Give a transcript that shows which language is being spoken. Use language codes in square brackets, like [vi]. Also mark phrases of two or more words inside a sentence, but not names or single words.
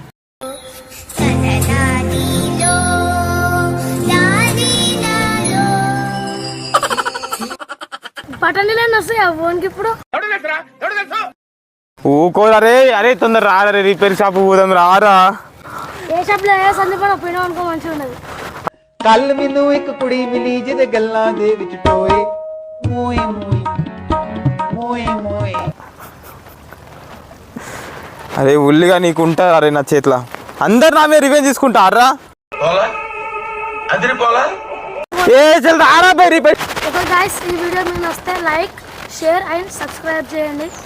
[te] బటన్ నీళ్ళు వస్తాయి ఆ ఫోన్కి ఇప్పుడు. ఊకోరా రే. అరే తొందర రారా రే. [en] repair shop [te] పోదాం రారా. ఏ షాప్లో ఏ సందీపం పోయినా అనుకో మంచిగా ఉండదు. [pa] ਕੱਲ ਮੈਨੂੰ ਇੱਕ ਕੁੜੀ ਮਿਲੀ ਜਿਹਦੇ ਗੱਲਾਂ ਦੇ ਵਿੱਚ ਟੋਏ ਮੋਏ ਮੋਏ మోయ్ మోయ్. [te] అరే ఉల్లిగా నీకుంటారా అరే నా చేతిలో అందరు నా మీద రివెంజ్ తీసుకుంటారా ఏ చల్ రారా బై రిపేర్. [en] okay guys [te] ఈ వీడియో మీకు నచ్చితే [en] like share and subscribe [te] చేయండి.